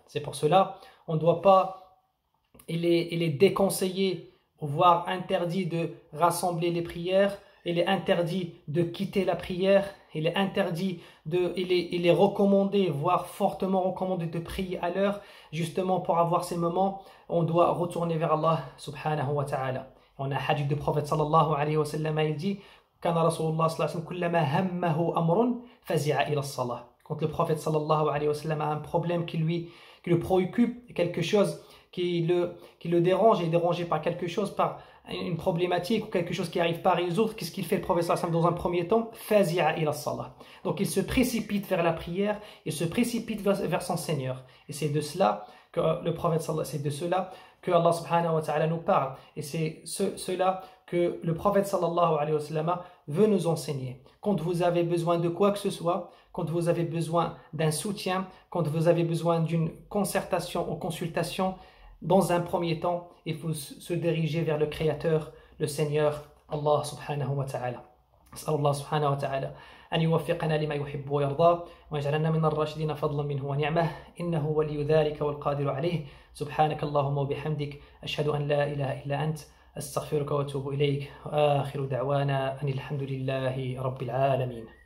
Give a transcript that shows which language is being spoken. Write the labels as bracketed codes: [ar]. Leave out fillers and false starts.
[fr] C'est pour cela on ne doit pas, il est déconseillé, voire interdit de rassembler les prières, il est interdit de quitter la prière, il est interdit il est recommandé, voire fortement recommandé de prier à l'heure, justement pour avoir ces moments, on doit retourner vers Allah subhanahu wa ta'ala. On a un hadith du prophète sallallahu alayhi wa sallam, il dit [ar] كان رسول الله صلى الله عليه وسلم كلما همه أمر فزع إلى الصلاة. [fr] Quand le prophète sallallahu alayhi wa sallam a un problème qui le préoccupe, quelque chose qui le dérange, il est dérangé par quelque chose, par une problématique ou quelque chose qui n'arrive pas à résoudre, qu'est-ce qu'il fait le prophète sallallahu alayhi wa sallam dans un premier temps? [ar] Fazi'a ila salah. [fr] Donc il se précipite vers la prière, il se précipite vers son Seigneur. Et c'est de cela que le prophète sallallahu alayhi wa sallam, c'est de cela que Allah subhanahu wa ta'ala nous parle. Et c'est cela que le prophète sallallahu alayhi wa sallam veut nous enseigner. Quand vous avez besoin de quoi que ce soit, quand vous avez besoin d'un soutien, quand vous avez besoin d'une concertation ou consultation, dans un premier temps, il faut se diriger vers le Créateur, le Seigneur, Allah subhanahu wa ta'ala. [ar] أسأل الله سبحانه وتعالى أن يوفقنا لما يحب ويرضى ويجعلنا من الراشدين فضلا منه ونعمه إنه ولي ذلك والقادر عليه سبحانك اللهم وبحمدك أشهد أن لا إله إلا أنت أستغفرك وأتوب إليك وآخر دعوانا أن الحمد لله رب العالمين